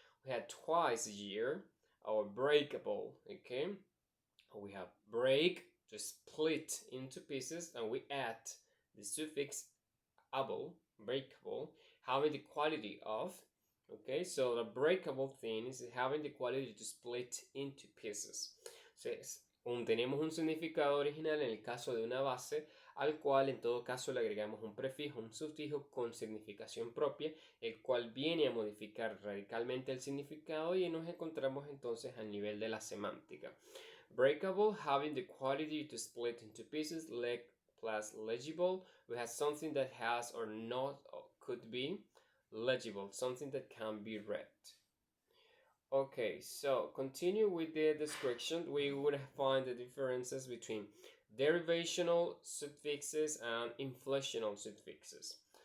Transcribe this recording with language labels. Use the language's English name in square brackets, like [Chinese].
[English] We have twice a year, or breakable, okay? We have break, to split into pieces, and we add the suffix able, breakable, having the quality of, okay? So the breakable thing is having the quality to split into pieces. So [Spanish] tenemos un significado original en el caso de una base, al cual en todo caso le agregamos un prefijo, un sufijo con significación propia, el cual viene a modificar radicalmente el significado y nos encontramos entonces al nivel de la semántica. [English] Breakable, having the quality to split into pieces, plus legible, we have something that has or not or could be legible, something that can be read. Okay, so continue with the description. We would find the differences between derivational suffixes and inflectional suffixes.